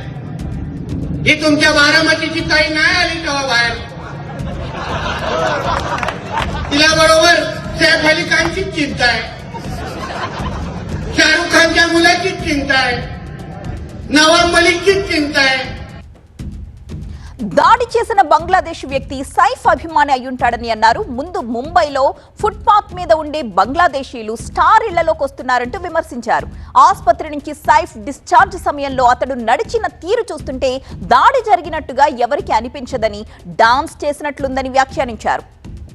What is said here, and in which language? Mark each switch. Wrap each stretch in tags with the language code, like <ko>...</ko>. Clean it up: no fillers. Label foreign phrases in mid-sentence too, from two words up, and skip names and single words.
<mr>ही तुमच्या बारामतीची ताई नाही आली तेव्हा बाहेर. तिला बरोबर सैफ अली खानचीच चिंता आहे, शाहरुख खानच्या मुलाचीच चिंता आहे, नवाब मलिकचीच चिंता आहे.</mr> <te>దాడి చేసిన బంగ్లాదేశ్ వ్యక్తి సైఫ్ అభిమాని అయ్యుంటాడని అన్నారు. ముందు ముంబైలో ఫుట్పాత్ మీద ఉండే బంగ్లాదేశీలు స్టార్ ఇళ్లలోకి వస్తున్నారంటూ విమర్శించారు. ఆసుపత్రి నుంచి సైఫ్ డిశ్చార్జ్ సమయంలో అతడు నడిచిన తీరు చూస్తుంటే దాడి జరిగినట్టుగా ఎవరికి అనిపించదని, డాన్స్ చేసినట్లుందని వ్యాఖ్యానించారు.</te>